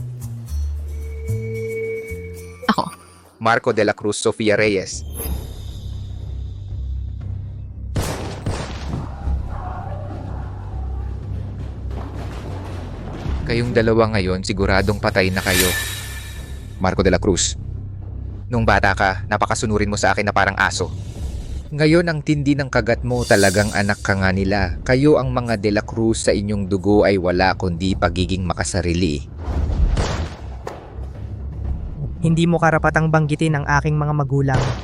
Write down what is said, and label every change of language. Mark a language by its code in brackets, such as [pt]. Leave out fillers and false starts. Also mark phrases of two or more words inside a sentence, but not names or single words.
[tl] Ako. Marco de la Cruz, Sofia Reyes. Kayong dalawa ngayon, siguradong patay na kayo. Marco de la Cruz. Nung bata ka, napakasunurin mo sa akin na parang aso. Ngayon ang tindi ng kagat mo, talagang anak ka nga nila. Kayo ang mga De La Cruz, sa inyong dugo ay wala kundi pagiging makasarili. Hindi mo karapatang banggitin ang aking mga magulang.